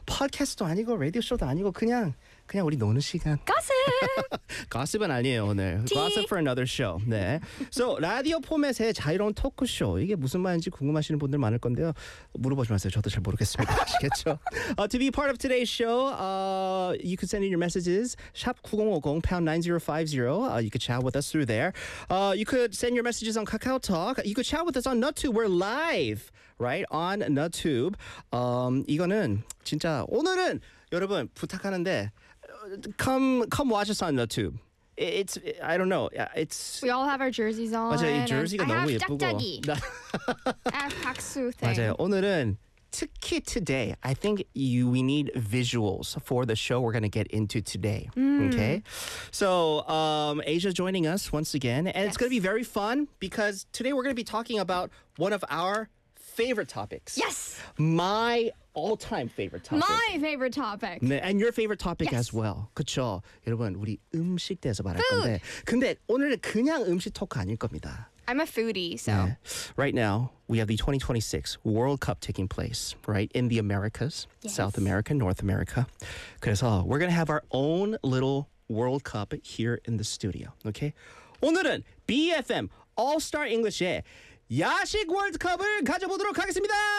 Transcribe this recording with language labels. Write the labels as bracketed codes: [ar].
[ko] 팟캐스트도 아니고 라디오 쇼도 아니고 그냥 우리 노는 시간. 가십. 가십은 아니에요, 오늘. [en] Gossip for another show. [ko] 네. So, 라디오 포맷의 자유로운 토크쇼. 이게 무슨 말인지 궁금하시는 분들 많을 건데요. 물어보지 마세요. 저도 잘 모르겠습니다. 아시겠죠? [en] to be part of today's show, you can send in your messages #9050#9050. You could chat with us through there. You could send your messages on KakaoTalk. You could chat with us on Nuttube. We're live. Right? On Nuttube. [ko] 이거는 진짜 오늘은 여러분 부탁하는데 [en] come watch us on Nuttube. It's I don't know. It's we all have our jerseys on. [ko] 맞아요. 이 jersey가 너무 [en] have [ko] 예쁘고. 짝짝이. 맞아요. 오늘은 특히 today. [en] I think we need visuals for the show we're going to get into today. Okay? So, Asia joining us once again and yes. it's going to be very fun because today we're going to be talking about one of our favorite topics. Yes. My all-time favorite topic. My favorite topic. 네, and your favorite topic yes. as well. [ko] 그쵸? 여러분, 우리 음식 대해서 말할 건데. 근데 오늘은 그냥 음식 토크 아닐 겁니다. [en] I'm a foodie, so. [ko] 네. [en] Right now, we have the 2026 World Cup taking place, right? In the Americas, yes. South America, North America. [ko] 그래서 [en] we're going to have our own little World Cup here in the studio, okay? [ko] 오늘은 BFM All-Star English의 야식 월드컵을 가져보도록 하겠습니다!